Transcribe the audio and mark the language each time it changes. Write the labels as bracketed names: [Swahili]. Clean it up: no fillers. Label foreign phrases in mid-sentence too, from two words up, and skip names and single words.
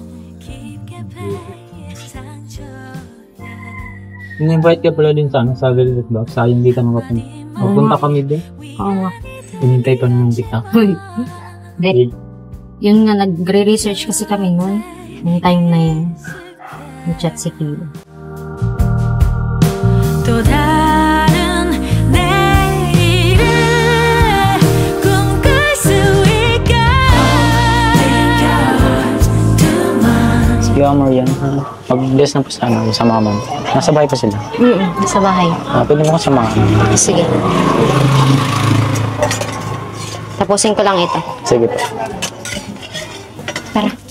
[Filipino] In-invite ka pala din sa Velvet Box. Sayang di ka makapunta. Magpunta kami din. Oo nga. Hinintay pa naman kita. Yun nga, nagre-research kasi kami nun. Yung time na yun. Nag-chat si Kilo. [Korean] 또 다른 내일을 꿈꿀 수 있게. [Filipino] Sige, Marian. Mag-bless na po sa mama mo. Nasa bahay pa sila. Nasa bahay. Pwede mo kasama. Sige. Tapusin ko lang ito. Sige po. Tara.